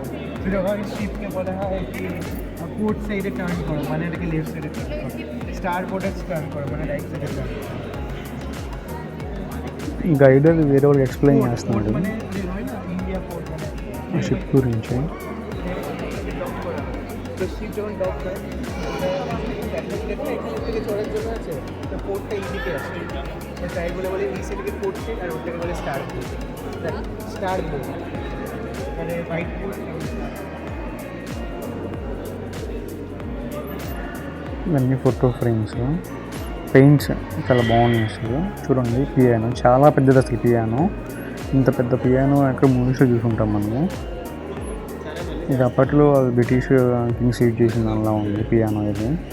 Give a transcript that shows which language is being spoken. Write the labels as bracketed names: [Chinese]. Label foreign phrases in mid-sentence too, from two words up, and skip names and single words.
[Bangla] ফির ওখানে শিপকে বলা হয় কি [English] port side turn [Bangla] করো, মানে এটাকে [English] left side turn [Bangla] করো। [English] starboard turn [Bangla] করো, মানে [English] right side turn [Bangla] করো। [Telugu] గైడ్ అది వేరే వాళ్ళకి ఎక్స్ప్లెయిన్ చేస్తున్నాడు [Bangla] মানে হয় না ইন্ডিয়া পোর্ট মানে [Telugu] షిప్ గురించి. [Bangla] তো শিপ যখন ডক করে এখান থেকে চড়ার জন্য আছে, তো পোর্টটা এইদিকে আছে। তাই বলে এই সাইডকে [English] port side [Bangla] আর ওটাকে বলে [English] starboard. starboard [Bangla] মানে [English] white board. [Telugu] ఇవన్నీ [English] photo frames, paints [Telugu] చాలా బాగున్నాయి అసలు. చూడండి పియానో చాలా పెద్దది అసలు. పియానో ఇంత పెద్ద పియానో ఎక్కడ మూవీస్లో చూసుకుంటాం మనము. ఇది అప్పట్లో [English] British kings use [Telugu] చేసిన దానిలా ఉంది పియానో ఇది.